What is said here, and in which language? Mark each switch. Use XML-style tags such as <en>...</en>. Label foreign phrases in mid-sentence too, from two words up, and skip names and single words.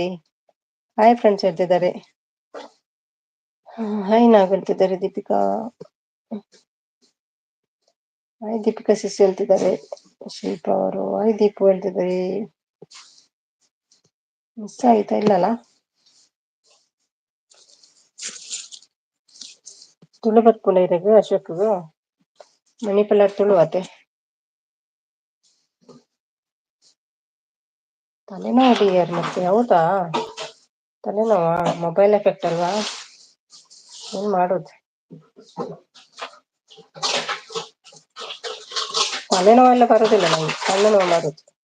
<en>hi friends</en> <kn>ಹೇಳ್ತಿದ್ದಾರೆ. ಹಾಯ್ ನಾಗ್ ಹೇಳ್ತಿದ್ದಾರೆ ದೀಪಿಕಾ. ಹಾಯ್ ದೀಪಿಕಾ ಸಿಸ್ ಹೇಳ್ತಿದ್ದಾರೆ. ಶಿಲ್ಪ ಅವರು ಹಾಯ್ ದೀಪು ಹೇಳ್ತಿದ್ದಾರೆ. ಮಿಸ್ ಆಯ್ತಾ? ಇಲ್ಲಲ್ಲ.</kn> <tcy>ತುಳು ಬರ್ಪುನ ಇರಗ ಅಶೋಕ್ಗೂ ಮಣಿಪಾಲ ತುಳು ಆತೆ.</tcy> <kn>ತಲೆನೋವು ಡಿಯರ್, ಮತ್ತೆ ಹೌದಾ? ತಲೆನೋವಾ?</kn> <en>mobile effect</en> <kn>ಅಲ್ವಾ? ಏನ್ ಮಾಡೋದು? ತಲೆನೋವೆಲ್ಲ ಬರುದಿಲ್ಲ ನಂಗೆ, ತಲೆನೋವು ಬರುದು.</kn>